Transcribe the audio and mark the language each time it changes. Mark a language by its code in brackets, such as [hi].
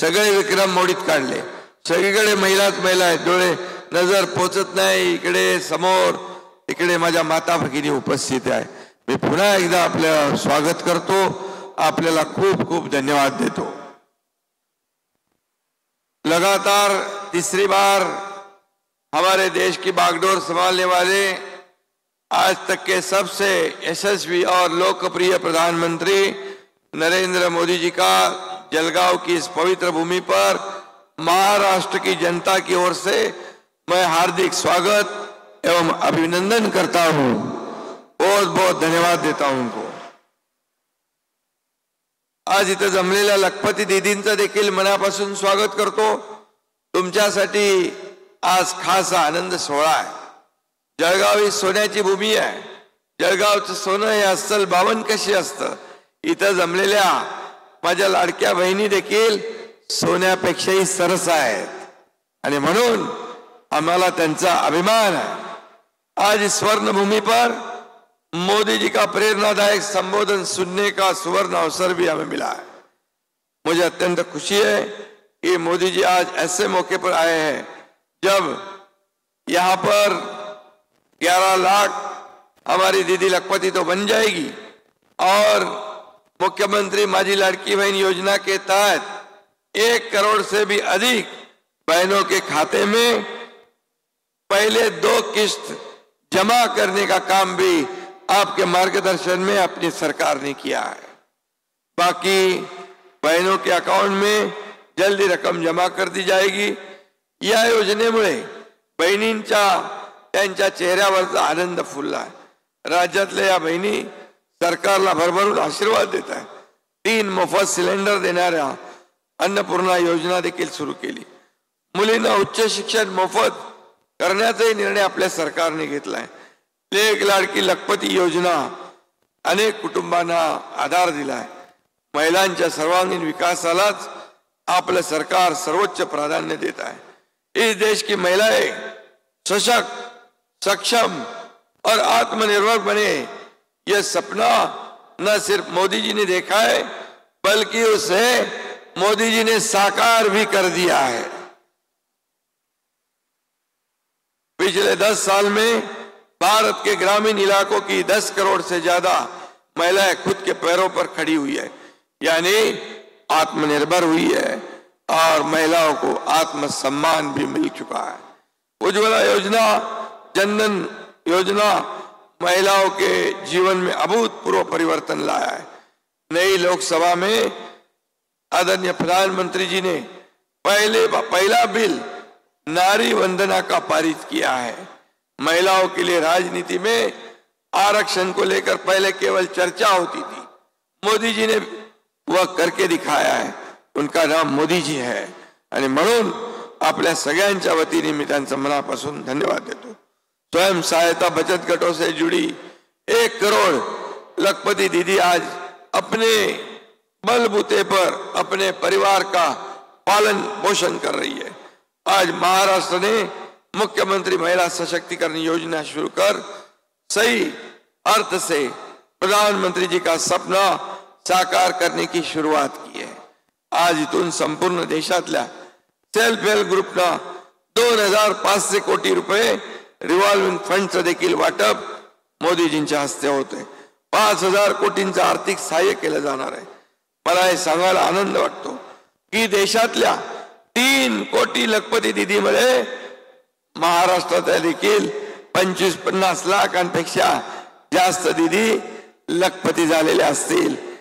[mr] सगळे विक्रम मोडीत काढले। सगळीकडे महिलाच महिला आहेत, डोळे नजर पोचत नाही इकडे समोर, इकडे माझ्या माता भगिनी उपस्थित आहे। मी पुन्हा एकदा आपलं स्वागत करतो, आपल्याला खूप खूप धन्यवाद देतो। [hi] लगातार तीसरी बार हमारे देश की बागडोर संभालने वाले आज तक के सबसे यशस्वी और लोकप्रिय प्रधानमंत्री नरेंद्र मोदी जी का जलगांव की इस पवित्र भूमि पर महाराष्ट्र की जनता की ओर से मैं हार्दिक स्वागत एवं अभिनंदन करता हूं। बहुत बहुत धन्यवाद देता हूं उनको। [mr] आज इथं जमलेल्या लखपती दीदींचं देखील मनापासून स्वागत करतो। तुमच्यासाठी आज खास आनंद सोहळा आहे। जळगाव ही सोन्याची भूमी आहे। जळगावचं सोनं हे अस्सल 52 कशी असतं, इथं जमलेल्या माझ्या लाडक्या बहिणी देखील सोन्यापेक्षाही सरस आहेत आणि म्हणून आम्हाला त्यांचा अभिमान है। [hi] आज इस स्वर्ण भूमि पर मोदी जी का प्रेरणादायक संबोधन सुनने का सुवर्ण अवसर भी हमें मिला है। मुझे अत्यंत खुशी है कि मोदी जी आज ऐसे मौके पर आए हैं जब यहाँ पर 11 लाख हमारी दीदी लखपति तो बन जाएगी और मुख्यमंत्री माझी लाडकी बहन योजना के तहत 1 करोड़ से भी अधिक बहनों के खाते में पहले 2 किस्त जमा करने का काम भी आपके मार्गदर्शन में अपनी सरकार ने किया है। बाकी बहनों के अकाउंट में जल्दी रकम जमा कर दी जाएगी। [mr] या योजनेमुळे बहिणींच्या त्यांच्या चेहऱ्यावरचा आनंद फुलला आहे। राज्यातल्या या बहिणी सरकारला भरभरून आशीर्वाद देत आहेत। 3 मोफत सिलेंडर देणाऱ्या अन्नपूर्णा योजना देखील सुरू केली। मुलींना उच्च शिक्षण मोफत करण्याचाही निर्णय आपल्या सरकारने घेतला आहे। लेक लाडकी लखपती योजना अनेक कुटुंबांना आधार दिला आहे। महिलांच्या सर्वांगीण विकासालाच आपलं सरकार सर्वोच्च प्राधान्य देत आहे। [hi] इस देश की महिलाएं सशक्त, सक्षम और आत्मनिर्भर बने, यह सपना न सिर्फ मोदी जी ने देखा है बल्कि उसे मोदी जी ने साकार भी कर दिया है। पिछले 10 साल में भारत के ग्रामीण इलाकों की 10 करोड़ से ज्यादा महिलाएं खुद के पैरों पर खड़ी हुई है, यानी आत्मनिर्भर हुई है और महिलाओं को आत्मसम्मान भी मिल चुका है। उज्ज्वला योजना, जनधन योजना महिलाओं के जीवन में अभूतपूर्व परिवर्तन लाया है। नई लोकसभा में आदरणीय प्रधानमंत्री जी ने पहला बिल नारी वंदना का पारित किया है। महिलाओं के लिए राजनीति में आरक्षण को लेकर पहले केवल चर्चा होती थी, मोदी जी ने वह करके दिखाया है। उनका नाम मोदी जी है [mr] आणि म्हणून आपल्या सगळ्यांच्या वतीने मी त्यांचा मनापासून धन्यवाद देतो। [hi] स्वयं सहायता बचत गटों से जुड़ी 1 करोड़ लखपति दीदी आज अपने बलबूते पर अपने परिवार का पालन पोषण कर रही है। आज महाराष्ट्र ने मुख्यमंत्री महिला सशक्तिकरण योजना शुरू कर सही अर्थ से प्रधानमंत्री जी का सपना साकार करने की शुरुआत की [mr] आहे. आज इथून संपूर्ण देशातल्या सेल्फ हेल्प ग्रुपना 2500 कोटी रुपये रिव्हॉल्विंग फंडचं देखील वाटप मोदीजींच्या हस्ते होते. 5000 कोटींचं आर्थिक सहाय्य केलं जाणार आहे. मला हे सांगायला आनंद वाटतो की देशातल्या 3 कोटी लखपती दीदीमध्ये महाराष्ट्रात देखील 25-50 लाखांपेक्षा जास्त दीदी लखपती झालेले असतील.